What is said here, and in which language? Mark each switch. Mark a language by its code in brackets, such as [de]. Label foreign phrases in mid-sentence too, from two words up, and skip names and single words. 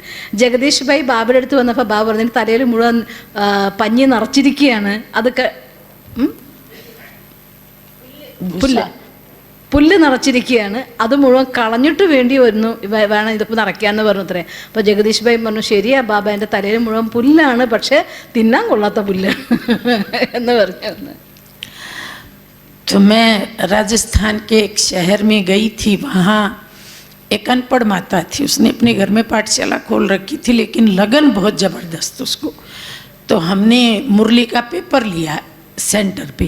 [ml] ജഗദീഷ് ഭായി ബാബയുടെ അടുത്ത് വന്നപ്പോൾ ബാബ പറഞ്ഞു, തലയിൽ മുഴുവൻ പഞ്ഞി നിറച്ചിരിക്കുകയാണ്, അതൊക്കെ പുല്ല് നിറച്ചിരിക്കുകയാണ്, അത് മുഴുവൻ കളഞ്ഞിട്ട് വേണ്ടി വരുന്നു വേണം ഇതൊക്കെ നിറയ്ക്കാമെന്ന് പറഞ്ഞു അത്രേ. അപ്പോൾ ജഗദീഷ് ഭായി പറഞ്ഞു, ശരിയാ ബാബ, എൻ്റെ തലയിൽ മുഴുവൻ പുല്ലാണ്, പക്ഷേ തിന്നാൻ കൊള്ളാത്ത പുല്ലാണ് എന്ന് പറഞ്ഞു. [hi] तो मैं राजस्थान के एक शहर में गई थी, वहाँ एक अनपढ़ माता थी, उसने अपने घर में पाठशाला खोल रखी थी, लेकिन लगन बहुत ज़बरदस्त उसको। तो हमने मुरली का पेपर लिया सेंटर पे।